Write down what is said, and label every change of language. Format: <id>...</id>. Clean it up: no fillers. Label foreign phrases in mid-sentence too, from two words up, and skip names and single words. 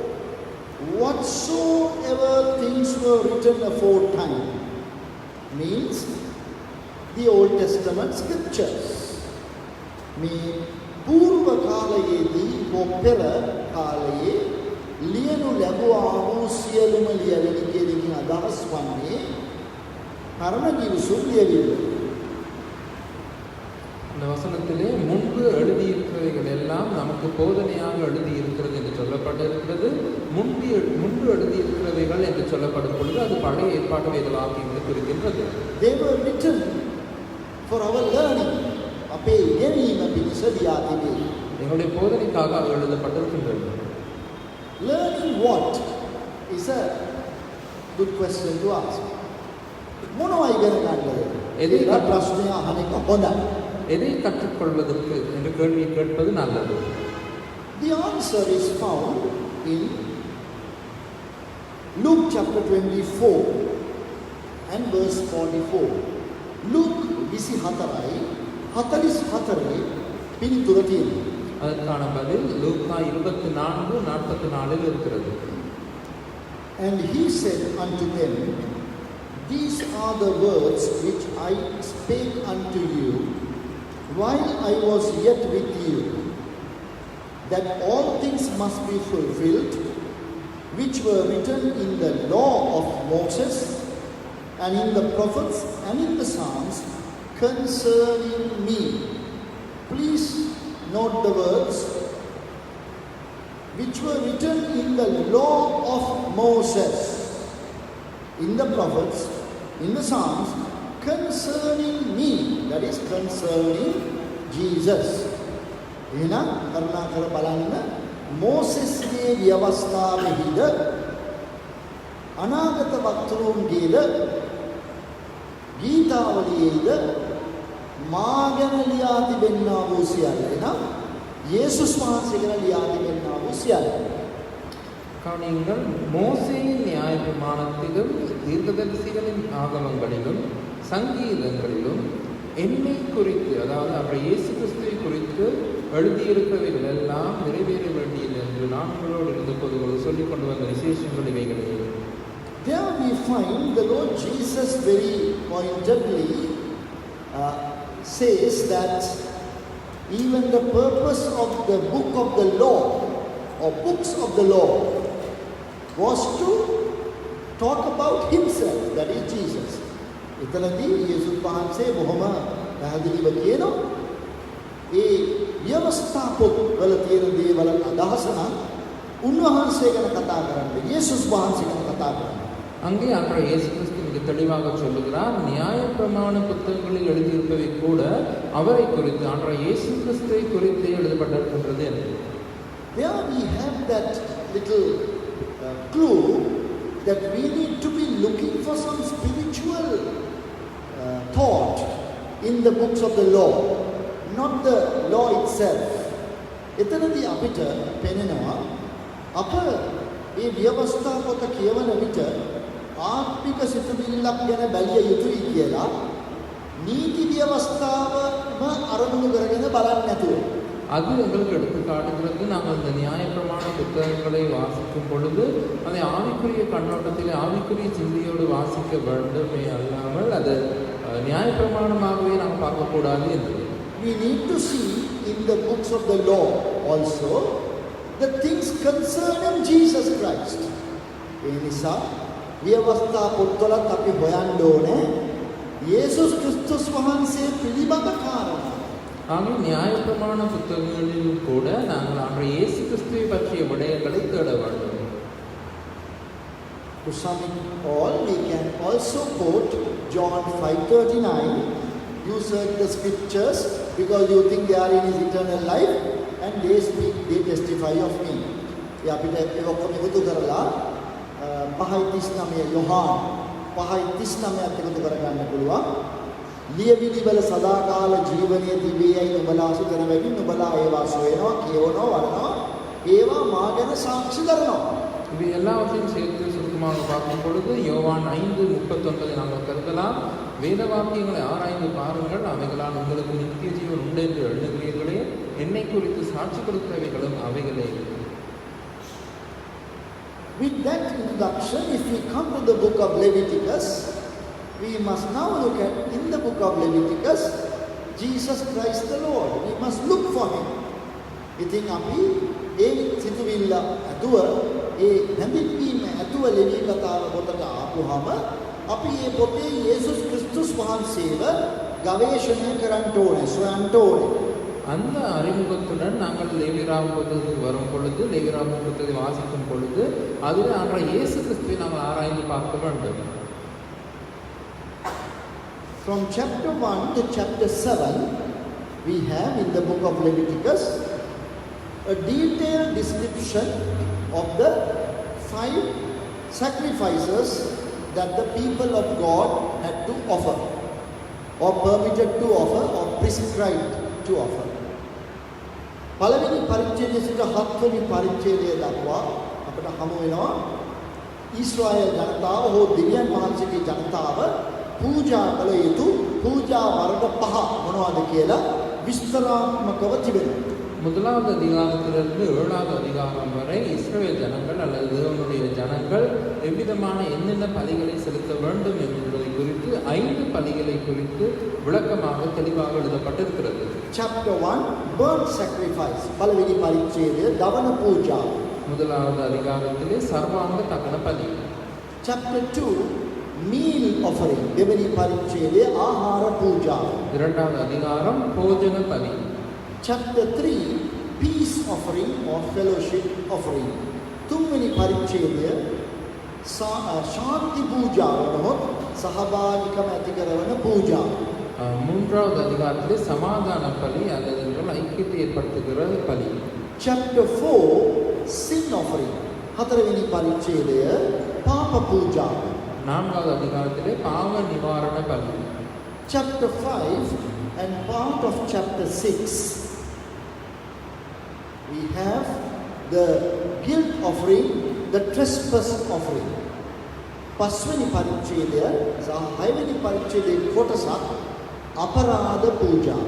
<en>Whatsoever things were written aforetime means the Old Testament scriptures.</en> <si>මේ పూర్ව කාලයේදී පෙර කාලයේ ලියනු ලැබුවා වූ සියලුම ලියවිලි කියන අදහස් වන්නේ පරණ ගිවිසුම් ලියවිලි.</si> <ta>இந்த வசனத்திலே முன்பு எழுதியிருக்கிறவைகள் எல்லாம் நமக்கு போதனையாக எழுதியிருக்கிறது என்று சொல்லப்பட்டிருக்கிறது. முன்பு எழுதியிருக்கிறவைகள் என்று சொல்லப்படும் பொழுது அது பழைய ஏற்பாட்டு வேத வாக்கியங்களை குறிக்கின்றது.</ta> <en>They were written for our learning.</en> <si>අපේ ඉගෙනීම පිණිස ලියා තිබේ.</si> <ta>எங்களுடைய போதனைக்காக அது எழுதப்பட்டிருக்கின்றது.</ta> <en>Learning what is a good question to ask.</en> <si>මොනවා ඉගෙන ගන්නද? ඒක ප්‍රශ්නය අහන එක හොඳයි.</si> <ta>எதை கற்றுக்கொள்வதற்கு என்ற கேள்வியை கேட்பது நல்லது.</ta> <en>The answer is found in Luke chapter 24 and verse 44.</en> <si>Luke 24යි 44 පිළිතුර තියෙනවා.</si> <ta>அதற்கான பதில் லூக்கா 24:44 இருக்கிறது.</ta> <en>And he said unto them, These are the words which I spake unto you while I was yet with you, that all things must be fulfilled which were written in the law of Moses and in the prophets and in the Psalms concerning me. Please note the words which were written in the law of Moses, in the prophets, in the Psalms, concerning me, that is concerning Jesus.</en> <si>එහෙනම් කරුණාකර බලන්න මෝසෙස්ගේ ව්‍යවස්ථාවෙහිද අනාගත වක්තරුන්ගේද ගීතාවලියේද මාගෙන ලියා තිබෙන්නා වූ සියල්ල එනම් යේසුස් වහන්සේ ගැන ලියා තිබෙන්නා වූ සියල්ල</si> <ta>கவனியுங்கள் மோசேயின் நியாய பிரமாணத்திலும் தீர்க்கதரிசிகளின் ஆகமங்களிலும் சங்கீதங்களிலும் என்னை குறித்து அதாவது அவர் இயேசு கிறிஸ்துவை குறித்து எழுதியிருப்பவைகள் எல்லாம் நிறைவேற வேண்டியது என்று நான் உங்களோடு இருந்தபோது உங்களுக்கு சொல்லிக் கொண்டு வந்த விசேஷங்கள் இவைகளே.</ta> <en>There we find the Lord Jesus very pointedly says that even the purpose of the book of the law or books of the law was to talk about himself, that is Jesus.</en> <si>එතනදී යේසුස් වහන්සේ බොහොම පැහැදිලිව කියනවා ඒ ව්‍යවස්ථා පොත්වල තියෙන දේවල් අදහස නම් උන්වහන්සේ ගැන කතා කරන්නේ යේසුස් වහන්සේ ගැන කතා කරන්නේ.</si> <ta>அங்கே அன்றைய இயேசு கிறிஸ்து மிக தெளிவாக சொல்லுகிறார் நியாய பிரமாண புத்தகங்களில் எழுதியிருப்பவை கூட அவரை குறித்து அன்றைய இயேசு கிறிஸ்துவை குறித்து எழுதப்பட்டிருக்கின்றது என்று.</ta> <en>There we have that little clue that we need to be looking for some spiritual thought in the books of the law, not the law itself.</en> <si>එතනදී අපිට පෙනෙනවා අප මේ ව්‍යවස්ථා පොත කියවන විට ආත්මික සිතුවිල්ලක් ගැන බැලිය යුතුයි කියලා නීති ව්‍යවස්ථාවම අරමුණු කරගෙන බලන්නේ නැතුව</si> <ta>அது எங்களுக்கு எடுத்து காட்டுகிறது. நாங்கள் இந்த நியாயப்பிரமாண புத்தகங்களை வாசிக்கும் பொழுது அதை ஆவிக்குரிய கண்ணோட்டத்தில் ஆவிக்குரிய சிந்தையோடு வாசிக்க வேண்டுமே அல்லாமல் அது நியாயப்பிரமாணமாகவே நாங்கள் பார்க்கக்கூடாது என்று.</ta> <en>We need to see in the books of the law also the things concerning Jesus Christ.</en> <si>ඒ නිසා ව්‍යවස්ථා පොත්වලත් අපි හොයන්න ඕනේ යේසුස් ක්‍රිස්තුස් වහන්සේ පිළිබඳ කාරණා.</si> <ta>ஆகவே நியாயப்பிரமாண புத்தகங்களிலும் கூட நாங்கள் அன்றைய இயேசு கிறிஸ்துவை பற்றிய விடயங்களை தேட வேண்டும்.</ta> <en>To sum it all, we can also quote John 5:39. You search the scriptures because you think they are in his eternal life and they speak, they testify of me.</en> <si>ඒ අපිට ඒක ඔක්කොම එකතු කරලා 5:39 යොහාන් 5:39ත් එකතු කරගන්න පුළුවන්. ලියවිලි වල සදාකාල ජීවනයේ තිබේයි නුඹලා සිතන බැවින් නුඹලා ඒවා සොයනවා කියවනවා වරනවා ඒවා මා ගැන සාක්ෂි දරනවා.</si> <ta>இது எல்லாவற்றையும் சேர்த்து சுருக்கமாக பார்க்கும் பொழுது யோவான் 5:39 நாங்கள் கருதலாம். வேத வாக்கியங்களை ஆராய்ந்து பாருங்கள், அவைகளால் உங்களுக்கு நித்திய ஜீவன் உண்டு என்று எழுதுகிறீர்களே, என்னை குறித்து சாட்சி கொடுக்கிறவைகளும் அவைகளே.</ta> <en>With that introduction, if we come to the book of Leviticus, we must now look at in the book of Leviticus Jesus Christ the Lord. We must look for him.</en> <si>ඉතින් අපි ඒ සිතුවිල්ල අදුව ඒ හැඳින්වීම අදුව ලෙවි කතාව පොතට ආපුවම අපි මේ පොතේ යේසුස් ක්‍රිස්තුස් වහන්සේව ගවේෂණය කරන්න ඕනේ, සොයන්න ඕනේ.</si> <ta>அந்த அறிமுகத்துடன் நாங்கள் லேவியராகம புத்தகத்துக்கு வரும் பொழுது லேவியராகம புத்தகத்தை வாசிக்கும் பொழுது அதில் அன்றைய இயேசு கிறிஸ்துவை நாங்கள் ஆராய்ந்து பார்க்க வேண்டும்.</ta> <en>From chapter 1 to chapter 7, we have in the book of Leviticus a detailed description of the 5 sacrifices that the people of God had to offer, or permitted to offer, or prescribed to offer.</en> <si>පළවෙනි පරිච්ඡේදයේ සිට 7 වෙනි පරිච්ඡේදය දක්වා අපට හමු වෙනවා ඊශ්‍රායෙල් ජනතාව හෝ දෙවියන් වහන්සේගේ ජනතාව පූජා කළ යුතු පූජා වර්ග 5 මොනවද කියලා විස්තරාත්මකව තිබෙනවා.</si> <ta>முதலாவது அதிகாரத்திலிருந்து 7வது அதிகாரம் வரை இஸ்ரவேல் ஜனங்கள் அல்லது தேவனுடைய ஜனங்கள் எவ்விதமான என்னென்ன பலிகளை செலுத்த வேண்டும் என்பதை குறித்து 5 பலிகளை குறித்து விளக்கமாக தெளிவாக எழுதப்பட்டிருக்கிறது.</ta> <en>Chapter 1 burnt sacrifice</en> <si>පළවෙනි පරිච්ඡේදය දවන පූජා.</si> <ta>முதலாவது அதிகாரத்திலே சர்வாங்க தகன பலி.</ta> <en>Chapter 2 meal offering</en> <si>දෙවෙනි පරිච්ඡේදය ආහාර පූජා.</si> <ta>இரண்டாவது அதிகாரம் போஜன பலி.</ta> <en>Chapter 3 peace offering or fellowship offering.</en> <si>තුන්වෙනි පරිච්ඡේදය ශාන්ති පූජාව වනොත් සහභාගීකම ඇති කරන පූජා.</si> <ta>மூன்றாவது அதிகாரத்திலே சமாதான பலி அல்லது ஐக்கியத்தை ஏற்படுத்துகிற பலி.</ta> <en>chapter 4, sin offering.</en> <si>හතරවෙනි පරිච්ඡේදය පාප පූජාව.</si> <ta>நான்காவது அதிகாரத்திலே பாவ நிவாரண பலி.</ta> <en>Chapter 5 and part of chapter 6, we have the guilt offering, the trespass offering.</en> <si>පස්වෙනි පරිච්ඡේදය සහ හයවෙනි පරිච්ඡේදයේ කොටසක් අපරාධ පූජා.</si>